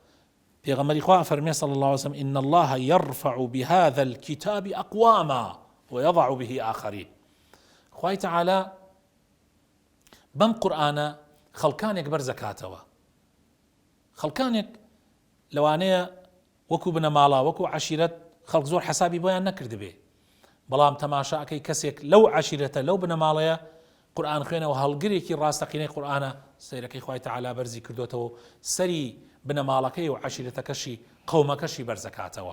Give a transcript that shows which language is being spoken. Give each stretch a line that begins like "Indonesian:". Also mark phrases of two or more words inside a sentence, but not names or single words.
Central Kurdish: پیغمبری خواه فرمی
Arabic: صلی الله عليه وسلم إن الله يرفع بهذا الكتاب أقواما ويضع به آخرين.
Central Kurdish: خوای تعالى بەم قورئانە خەڵکانێک بەرزەکاتەوە، خەڵکانێک لەوانەیە وەکو بنەماڵە وەکو عەشیرەت خەڵک زۆر حەسابی بۆیان نەکردبێ، بەڵام تەماشاکەی کەسێک لەو عەشیرەتە لەو بنەماڵەیە قورئان خوێنەوە هەڵگرێکی ڕاستەقینەی قورئانە سەیرەکەی خوای تعالى بەرزی کردوتەوە، سەری بنەماڵەکەی و عەشیرەتەکەشی قەومەکەشی بەرزەکاتەوە.